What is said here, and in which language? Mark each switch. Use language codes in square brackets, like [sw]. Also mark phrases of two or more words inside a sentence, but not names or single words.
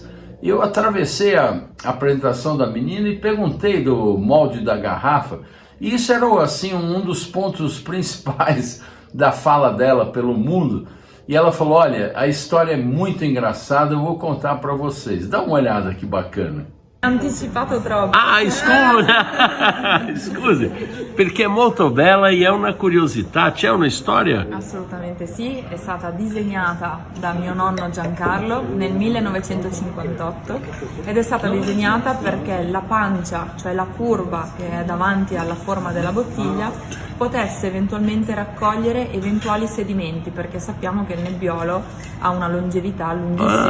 [pt] Eu atravessei a apresentação da menina e perguntei do molde da garrafa, e isso era assim um dos pontos principais da fala dela pelo mundo. E ela falou: olha, a história é muito engraçada, eu vou contar para vocês. Dá uma olhada que bacana. [it] Anticipato troppo. Ah, scusi, perché è molto bella e è una curiosità. C'è una storia? Assolutamente sì, è stata disegnata da mio nonno Giancarlo nel 1958 ed è stata disegnata perché la pancia, cioè la curva che è davanti alla forma della bottiglia, potesse eventualmente raccogliere eventuali sedimenti, perché sappiamo che il nebbiolo ha una longevità lunghissima.